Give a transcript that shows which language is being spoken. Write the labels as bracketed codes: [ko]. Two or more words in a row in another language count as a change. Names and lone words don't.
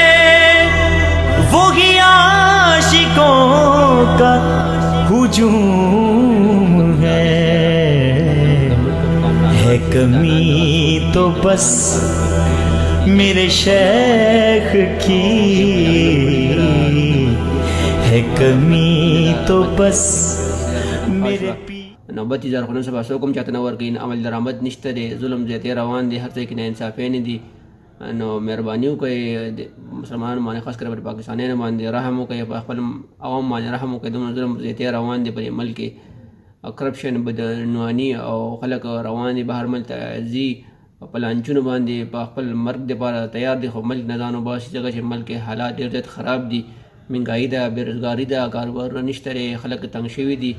[ur] وہی عاشقوں کا ہجوم ہے کمی تو بس میرے شیخ کی ہے کمی تو بس میرے [ps] نوبت زار خو نن سبا څوک هم چاته نه ورکوي، عمل درآمد نشته دی، ظلم زیاتې روان دی، هر ځای کې ناانصافۍ نه دي. نو مهرباني وکړئ د مسلمانانو باندې خاص کر پر پاکستانیانو باندې رحم وکړئ، په خپل عوام باندې رحم وکړئ. دومره ظلم زیاتې روان دی په دې ملک کې، کرپشن بدعنواني او خلک روان دي بهر ملک ته ځي په لانچونو باندې په خپل مرګ دپاره تیار دي، خو ملک نه ځان وباسي ځکه چې ملک کې حالات ډېر زیات خراب دي، مهنګایي ده، بېروزګاري ده، کاروبارونه نشته دی، خلک تنګ شوي دي.